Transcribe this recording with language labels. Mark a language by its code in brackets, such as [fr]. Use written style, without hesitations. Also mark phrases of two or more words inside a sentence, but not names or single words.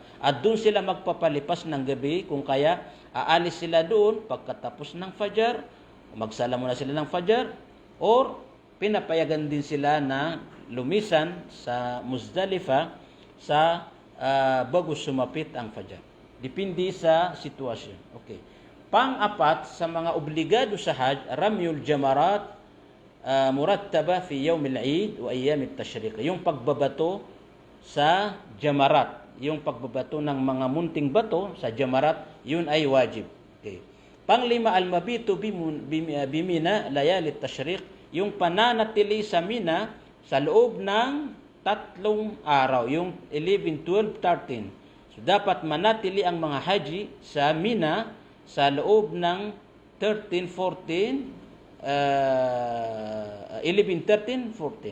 [tl] At doon sila magpapalipas ng gabi, kung kaya aalis sila doon pagkatapos ng Fajr, magsala muna sila ng Fajr, or pinapayagan din sila na lumisan sa Muzdalifa sa bago sumapit ang Fajr. Depende sa sitwasyon. Okay. Pang-apat sa mga obligado sa Hajj, [ar] رمي الجمار مرتبة في يوم العيد وأيام التشريق. [tl] Yung pagbabato sa jamarat, yung pagbabato ng mga munting bato sa jamarat, yun ay wajib. Okay. Pang-5, [ar] المبيت بمنى ليالي التشريق, [tl] yung pananatili sa Mina sa loob ng 3 araw, yung 11, 12, 13. So dapat manatili ang mga haji sa Mina sa loob ng 13, 14, 11, 13, 14.